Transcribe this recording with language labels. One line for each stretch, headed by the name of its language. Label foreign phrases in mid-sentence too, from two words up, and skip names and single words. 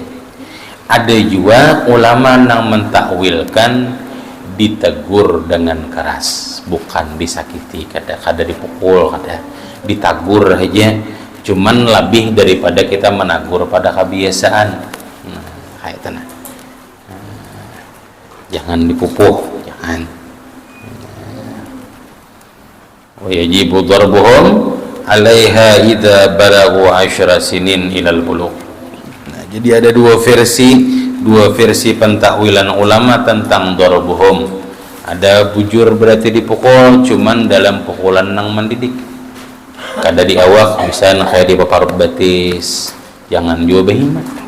Banjar: Ada juga ulama yang mentakwilkan ditegur dengan keras, bukan disakiti, kada dipukul, kada ditagur aja, cuman lebih daripada kita menagur pada kebiasaan. Kayak itu jangan dipupuh, jangan.
Arabic: Wa yajibu darbuhum 'alaiha idza balagu 10 sinin ilal bulugh.
Indonesian: Jadi ada dua versi pentakwilan ulama tentang darbuhum.
Banjar: Ada bujur berarti dipukul, cuman dalam pukulan yang mendidik. Kada di awak, misalnya kayak di paparut batis, jangan juga behimat.